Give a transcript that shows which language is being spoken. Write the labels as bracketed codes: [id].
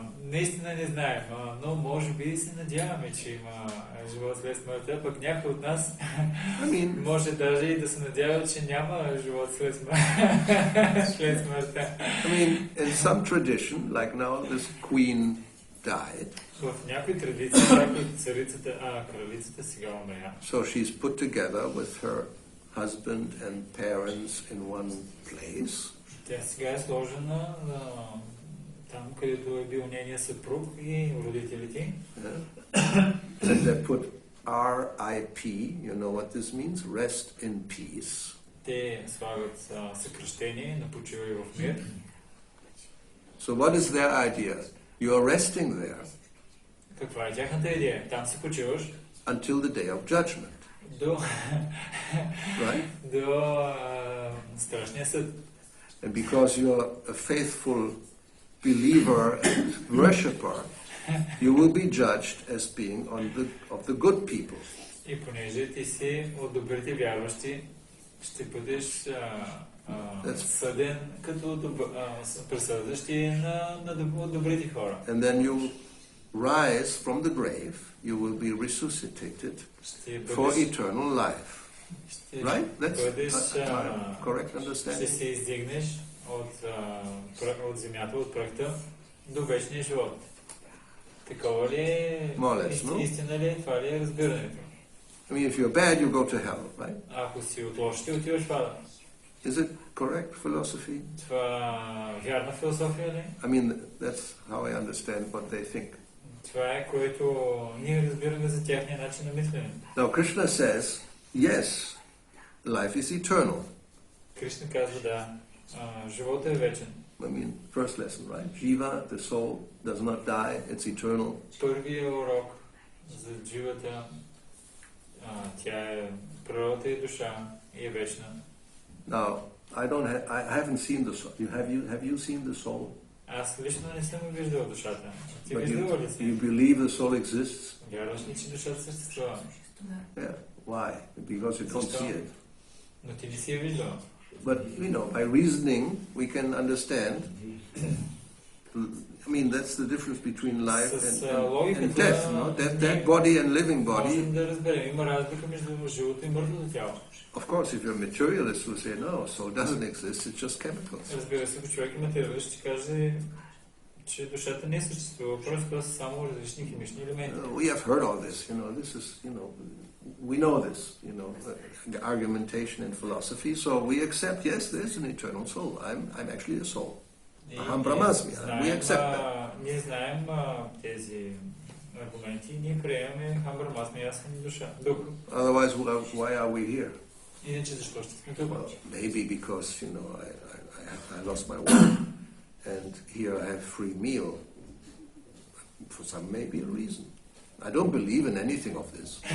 [bg] Наистина не знаем, но може би се надяваме, че има живот след смъртта, пък някой от нас може даже и да се надява, че няма живот след смъртта. [en] In some tradition, like now this queen died. [bg] В някои традиции, както кралицата сега умря. [en] So she's put together with her husband and parents in one place. [bg] Тя сега е сложена там, където е бил нейния съпруг и родителите. [en] And they put RIP, you know what this means? Rest in peace. [bg] Те слагат съкръщение на почивай в мир. [en] So what is their idea? You are resting there. [bg] Каква е тяхната идея? Там се почиваш. [en] Until the day of judgment. Right? [bg] До страшния съд. [en] And because you are a faithful believer and worshipper, you will be judged as being of the good people. [bg] И понеже ти си от добрите вярващи, ще бъдеш съден като присъждащи на добрите хора. [en] And then you rise from the grave, you will be resuscitated for eternal life. Right? That's correct [bg] Ще [en] understanding? [bg] се издигнеш от земята, от прахта до вечния живот. Такова ли е? Истина ли е? Това ли е разбирането? [en] I mean, if you're bad, you go to hell, right? [bg] Ако си от лошите, отиваш в ада. [en] Is it correct philosophy? [bg] Това вярна философия ли? [en] I mean, that's how I understand what they think. [bg] Това е, което ние разбираме за тяхния начин на мислене. [en] Now, Krishna says, yes, life is eternal. [bg] Кришна казва, да, живота е вечен. [en] I mean, first lesson, right? Jiva, the soul, does not die, it's eternal. [bg] Първият урок за дживата, тя е природата и душа и е вечна. [en] Now, I haven't seen the soul. Have you seen the soul? [bg] Аз лично не съм виждал душата. Ти [en] But [bg] виждала ли си? [en] you believe the soul exists? [bg] Вярваш ли, че душата съществува? [en] Yeah. Why? Because you don't see it. [bg] Но ти не си я виждал. [en] But, by reasoning, we can understand. I mean, that's the difference between life and death, no? Dead body and living body. [bg] Можем да разберем, има разлика между живото и мъртвото тяло. [en] Of course, if you're a materialist, will say, no, soul doesn't exist, it's just chemicals. [bg] Разбира се, ако човек е материалист, ще каже, че душата не съществува, просто това са само различни химични елементи. [en] We have heard all this, this is, we know this, the argumentation in philosophy, so we accept, yes, there's an eternal soul. I'm actually a soul. Aham Brahmasmi. We accept that. [bg] Ние знаем тези аргументи, ние приемаме Ахам Брахмасми, аз съм дух. [en] Otherwise, why are we here? [bg] Иначе защо ще сме тук? [en] Well, maybe because, I lost my work, and here I have free meal. For some, maybe a reason. I don't believe in anything of this.